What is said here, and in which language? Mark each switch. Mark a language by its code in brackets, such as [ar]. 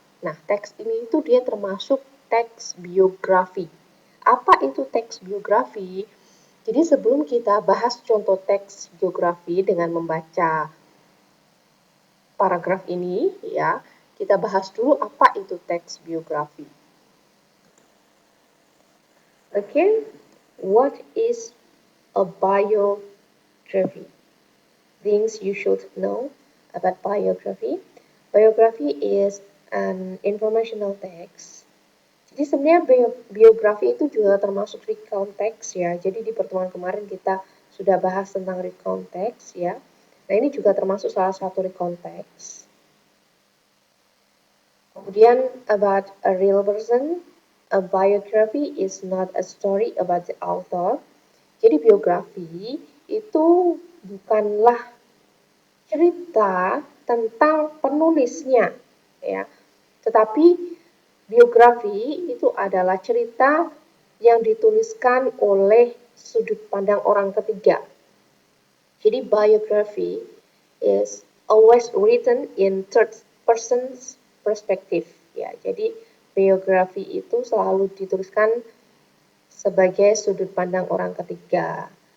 [id] Nah, teks ini itu dia termasuk teks biografi. Apa itu teks biografi? Jadi sebelum kita bahas contoh teks biografi dengan membaca paragraf ini ya, kita bahas dulu apa itu teks biografi. [en] Okay, what is a biography? Things you should know about biography. Biography is an informational text. [id] Jadi sebenarnya biografi itu juga termasuk recount text ya. Jadi di pertemuan kemarin kita sudah bahas tentang recount text ya. Nah, ini juga termasuk salah satu recount text. [en] Kemudian about a real person, a biography is not a story about the author. [id] Jadi biografi itu bukanlah cerita tentang penulisnya ya. Tetapi biografi itu adalah cerita yang dituliskan oleh sudut pandang orang ketiga. [en] Jadi biography is always written in third person's perspective ya. [id] Jadi biografi itu selalu dituliskan sebagai sudut pandang orang ketiga.